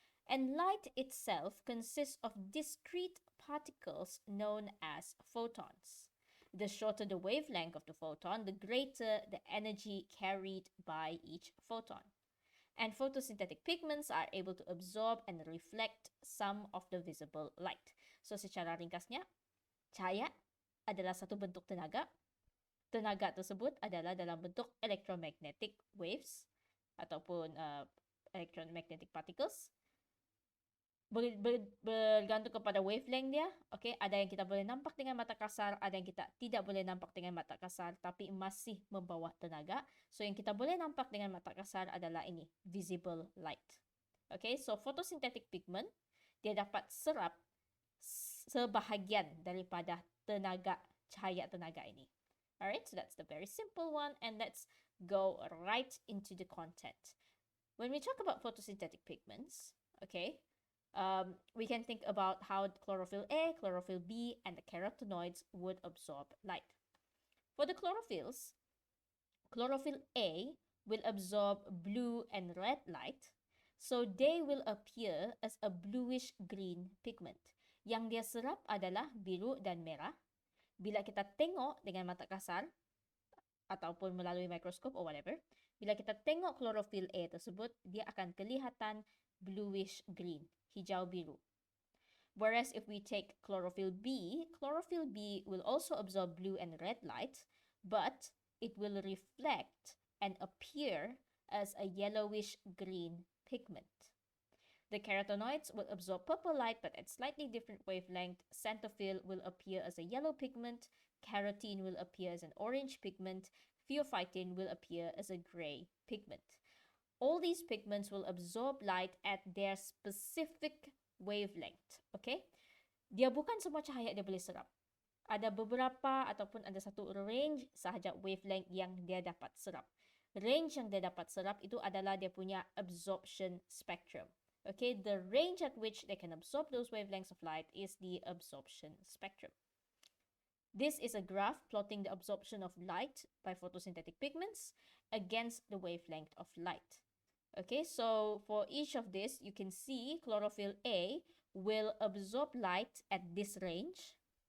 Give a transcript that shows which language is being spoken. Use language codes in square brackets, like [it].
[en] And light itself consists of discrete particles known as photons. The shorter the wavelength of the photon, the greater the energy carried by each photon. And photosynthetic pigments are able to absorb and reflect some of the visible light. [ms] So secara ringkasnya, cahaya adalah satu bentuk tenaga. Tenaga tersebut adalah dalam bentuk electromagnetic waves ataupun electromagnetic particles. Bergantung kepada wavelength dia. Okay, ada yang kita boleh nampak dengan mata kasar, ada yang kita tidak boleh nampak dengan mata kasar, tapi masih membawa tenaga. So yang kita boleh nampak dengan mata kasar adalah ini, visible light. Okay, so photosynthetic pigment, dia dapat serap sebahagian daripada tenaga, cahaya tenaga ini. [en] Alright, so that's the very simple one, and let's go right into the content. When we talk about photosynthetic pigments, okay, we can think about how chlorophyll A, chlorophyll B, and the carotenoids would absorb light. For the chlorophylls, chlorophyll A will absorb blue and red light, so they will appear as a bluish-green pigment. [ms] Yang dia serap adalah biru dan merah. Bila kita tengok dengan mata kasar, ataupun melalui mikroskop or whatever, bila kita tengok chlorophyll A tersebut, dia akan kelihatan bluish-green, hijau biru. [en] Whereas if we take chlorophyll B will also absorb blue and red light, but it will reflect and appear as a yellowish-green pigment. The carotenoids will absorb purple light, but at slightly different wavelength. Xanthophyll will appear as a yellow pigment, carotene will appear as an orange pigment, pheophytin will appear as a gray pigment. All these pigments will absorb light at their specific wavelength. Okay? [ms] Dia bukan semua cahaya dia boleh serap. Ada beberapa ataupun ada satu range sahaja wavelength yang dia dapat serap. Range yang dia dapat serap itu adalah dia punya absorption spectrum. [en] Okay? The range at which they can absorb those wavelengths of light is the absorption spectrum. This is a graph plotting the absorption of light by photosynthetic pigments against the wavelength of light. Okay, so for each of this, you can see chlorophyll A will absorb light at this range,